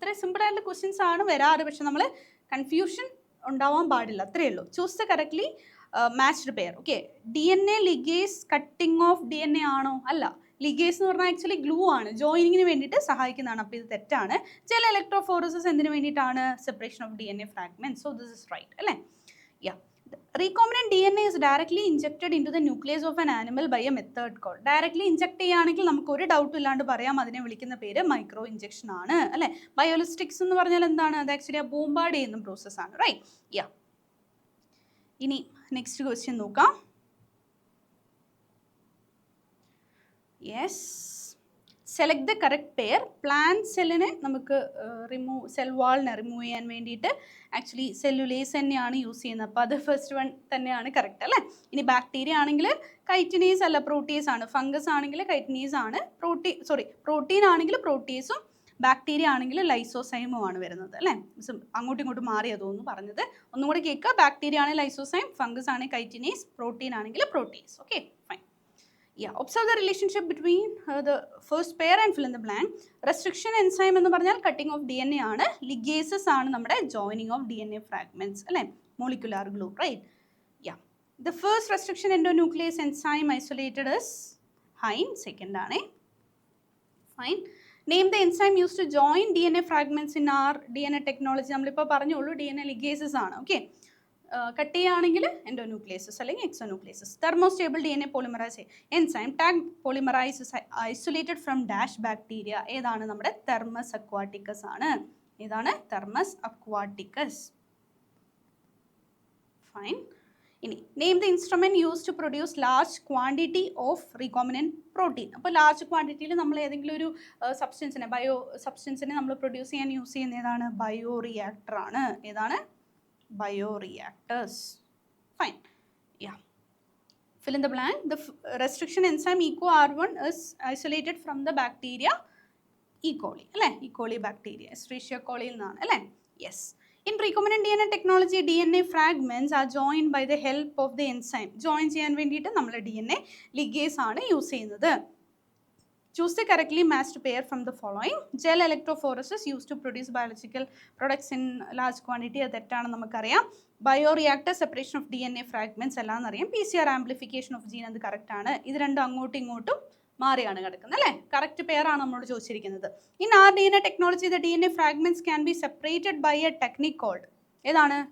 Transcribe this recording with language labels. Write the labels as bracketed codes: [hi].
[ml] ഇത്രയും സിമ്പിൾ ആയിട്ടുള്ള ക്വസ്റ്റ്യൻസ് ആണ് വരാറ്, പക്ഷെ നമ്മൾ കൺഫ്യൂഷൻ ഉണ്ടാവാൻ പാടില്ല, അത്രയേ ഉള്ളൂ. [en] Choose the correctly matched pair. Okay, DNA ligase cutting of DNA [ml] ആണോ? അല്ല. ലിഗേസ് എന്ന് പറഞ്ഞാൽ ആക്ച്വലി ഗ്ലൂ ആണ്, ജോയിനിങ്ങിന് വേണ്ടിയിട്ട് സഹായിക്കുന്നതാണ്. അപ്പോൾ ഇത് തെറ്റാണ്. ജെൽ ഇലക്ട്രോഫോറസിസ് എന്തിനു വേണ്ടിയിട്ടാണ്? [en] Separation of DNA fragment. So this is right അല്ലേ? Yeah. Recombinant DNA is directly injected into the nucleus of an animal by a method called. [ml] Directly inject ചെയ്യുകയാണെങ്കിൽ നമുക്ക് ഒരു ഡൗട്ടും ഇല്ലാണ്ട് പറയാം, അതിനെ വിളിക്കുന്ന പേര് മൈക്രോ ഇഞ്ചക്ഷൻ ആണ് അല്ലേ? ബയോളിസ്റ്റിക്സ് എന്ന് പറഞ്ഞാൽ എന്താണ്? അത് ആക്ച്വലി ബോംബാർഡ് ചെയ്യുന്ന പ്രോസസ്സാണ്. റൈറ്റ്? യാ. ഇനി നെക്സ്റ്റ് ക്വസ്റ്റ്യൻ നോക്കാം. [en] Yes. Select the correct pair. [ml] Plant സെല്ലിനെ നമുക്ക് സെൽ വാളിനെ റിമൂവ് ചെയ്യാൻ വേണ്ടിയിട്ട് ആക്ച്വലി സെല്ലുലേസ് തന്നെയാണ് യൂസ് ചെയ്യുന്നത്. അപ്പോൾ അത് ഫസ്റ്റ് വൺ തന്നെയാണ് കറക്റ്റ് അല്ലേ? ഇനി ബാക്ടീരിയ ആണെങ്കിൽ കൈറ്റിനീസ് അല്ല, പ്രോട്ടീസ് ആണ്. ഫംഗസ് ആണെങ്കിൽ കൈറ്റിനീസ് ആണ്. പ്രോട്ടീൻ ആണെങ്കിൽ പ്രോട്ടീസും, ബാക്ടീരിയ ആണെങ്കിൽ ലൈസോസൈമും ആണ് വരുന്നത് അല്ലേ? അങ്ങോട്ടും ഇങ്ങോട്ടും മാറിയത് തോന്നുന്നു പറഞ്ഞത്. ഒന്നും കൂടി കേൾക്കുക. ബാക്ടീരിയ ആണെങ്കിൽ ലൈസോസൈം, ഫംഗസ് ആണെങ്കിൽ കൈറ്റിനീസ്, പ്രോട്ടീൻ ആണെങ്കിൽ Proteas. Okay, fine. [en] Yeah, observe the relationship between the first pair and fill in the blank. [ml] Restriction enzyme എന്ന് പറഞ്ഞാൽ കട്ടിംഗ് ഓഫ് DNA ആണ്. ലിഗേസസ് ആണ് നമ്മുടെ ജോയിനിങ് ഓഫ് DNA ഫ്രാഗ്മെന്റ്സ് അല്ലേ? Molecular glue. Right? Yeah. [en] The first restriction endonuclease enzyme isolated is hine. [ml] Second ആണ്. [en] Fine. Name the enzyme used to join DNA fragments in our DNA technology. [ml] നമ്മളിപ്പോൾ പറഞ്ഞോളൂ DNA ligases ആണ്. Okay, cut ചെയ്യുകയാണെങ്കിൽ എൻഡോന്യൂക്ലിയസസ് അല്ലെങ്കിൽ എക്സോന്യൂക്ലിയസസ്. [en] Thermostable DNA polymerase enzyme Taq polymerases isolated from dash bacteria. [ml] ഏതാണ്? നമ്മുടെ thermos aquaticus ആണ്. ഏതാണ്? Thermos aquaticus. [en] Fine. ഇനി name the instrument use to produce large quantity of recombinant protein. [ml] അപ്പോൾ ലാർജ് ക്വാണ്ടിറ്റിയിൽ നമ്മൾ ഏതെങ്കിലും ഒരു ബയോ സബ്സ്റ്റൻസിനെ നമ്മൾ പ്രൊഡ്യൂസ് ചെയ്യാൻ യൂസ് ചെയ്യുന്ന ഏതാണ്? ബയോ റിയാക്ടർ ആണ്. ഏതാണ്? [en] Bioreactors. Fine. Yeah. Fill in the blank. The restriction enzyme EcoR1 is isolated from the bacteria E. coli. [ml] അല്ലേ? [en] E. coli bacteria. [ml] Escherichia coli എന്നാണ് അല്ലേ? [en] Yes. In recombinant DNA technology, DNA fragments are joined by the help of the enzyme. [ml] Join ചെയ്യാൻ വേണ്ടിയിട്ട് നമ്മൾ DNA ligase ആണ് use ചെയ്യുന്നത്. [en] Choose the correctly matched pair from the following. Gel electrophoresis used to produce biological products in large quantity. [ml] തെറ്റാണ് നമുക്കറിയാം. Bioreactor separation of DNA fragments എല്ലാം അറിയാം. [en] PCR amplification of gene [ml] അത് കറക്റ്റ് ആണ്. ഇത് രണ്ടും അങ്ങോട്ടും ഇങ്ങോട്ടും മാറിയാണ് കിടക്കുന്നത് അല്ലേ? കറക്റ്റ് പെയർ ആണ് നമ്മളോട് ചോദിച്ചിരിക്കുന്നത്. [en] In R DNA technology the DNA fragments can be separated by a technique called. [ml] ഏതാണ്?